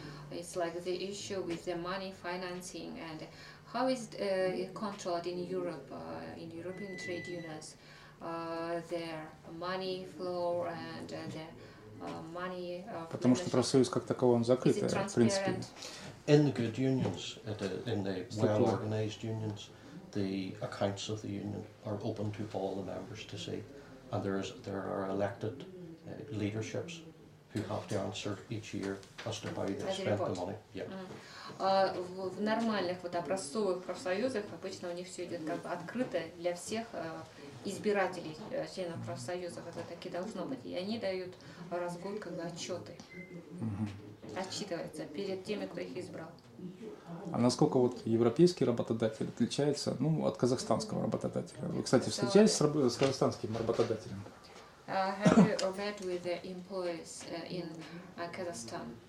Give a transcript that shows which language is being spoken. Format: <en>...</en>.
<en>It's like the issue with the money financing and how is it controlled in Europe, in European trade unions, their money flow and their money.</en> <ru>Потому что профсоюз как таковой он закрыт, в принципе.</ru> <en>In the good unions, in the well-organized unions, the accounts of the union are open to all the members to see, and there are elected leaderships who have to answer each year as to how they spent the money. Yeah.</en> <ru>В нормальных вот образцовых профсоюзах обычно у них все идет как бы открыто для всех избирателей, членов профсоюзов. Это таки должно быть. И они дают раз в год как бы отчеты. Отчитываются перед теми, кто их избрал. А насколько вот европейский работодатель отличается, ну, от казахстанского работодателя? Вы, кстати, встречались с казахстанским работодателем?</ru> <en>Have you met with the employees in Kazakhstan?</en>